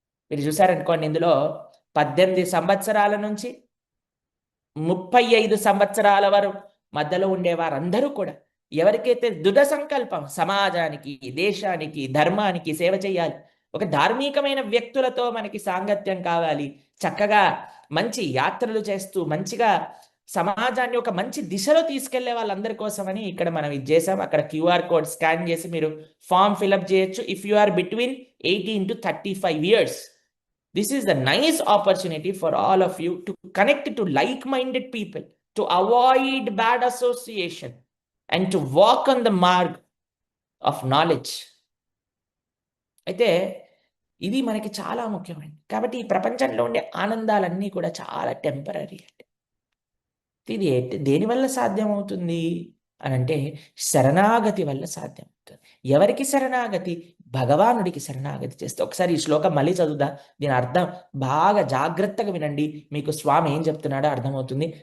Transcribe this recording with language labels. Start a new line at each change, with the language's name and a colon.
Telugu: మీరు చూసారనుకోండి, ఇందులో 18 సంవత్సరాల నుంచి 35 సంవత్సరాల వరకు మధ్యలో ఉండే వారందరూ కూడా ఎవరికైతే దృఢ సంకల్పం సమాజానికి, దేశానికి, ధర్మానికి సేవ చేయాలి, ఒక ధార్మికమైన వ్యక్తులతో మనకి సాంగత్యం కావాలి, చక్కగా మంచి యాత్రలు చేస్తూ మంచిగా సమాజాన్ని ఒక మంచి దిశలో తీసుకెళ్లే వాళ్ళందరి కోసమని ఇక్కడ మనం ఇది చేసాం. అక్కడ QR కోడ్ స్కాన్ చేసి మీరు ఫామ్ ఫిల్అప్ చేయొచ్చు.
English: If you are between 18 to 35 years, this is a nice opportunity for all of you to connect to like-minded people, to avoid bad association, and to walk on the mark of knowledge.
Telugu: అయితే ఇది మనకి చాలా ముఖ్యమైనది. కాబట్టి ఈ ప్రపంచంలో ఉండే ఆనందాలన్నీ కూడా చాలా టెంపరీ అండి. ఇది దేనివల్ల సాధ్యమవుతుంది అని అంటే శరణాగతి వల్ల సాధ్యమవుతుంది. ఎవరికి శరణాగతి? భగవానుడికి శరణాగతి చేస్తే. ఒకసారి ఈ శ్లోకం మళ్ళీ చదువుదా, దీని అర్థం బాగా జాగ్రత్తగా వినండి, మీకు స్వామి ఏం చెప్తున్నాడో అర్థమవుతుంది.